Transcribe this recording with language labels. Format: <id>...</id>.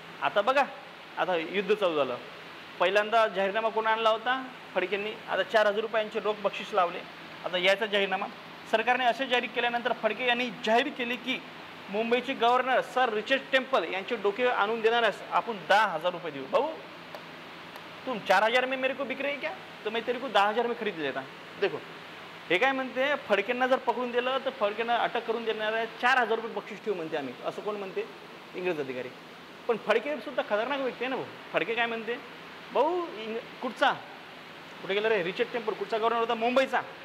<mr>आता बघा, आता युद्ध चालू झालं. पहिल्यांदा जाहीरनामा कोण आणला होता? फडकेंनी. आता 4,000 रुपयांचे रोख बक्षीस लावले. आता याचा जाहीरनामा सरकारने असे जाहीर केल्यानंतर फडके यांनी जाहीर केले की मुंबईचे गव्हर्नर सर रिचर्ड टेम्पल यांचे डोके आणून देणारच आपण 10,000 रुपये देऊ.</mr> <hi>भाऊ, तुम 4,000 में मेरे को बिक रही क्या, तो मैं तेरे को 10,000 में खरीद देता.</hi> <mr>देखो, हे काय म्हणते, फडकेंना जर पकडून दिलं तर फडकेंना अटक करून देणार आहे, 4,000 रुपये बक्षीस ठेवू म्हणते आम्ही. असं कोण म्हणते? इंग्रज अधिकारी. पण फडके सुद्धा खतरनाक व्यक्ती आहे ना भाऊ. फडके काय म्हणते, भाऊ कुठचा, कुठे गेला रे? Richard temple. कुठचा गव्हर्नर होता? मुंबईचा.</mr>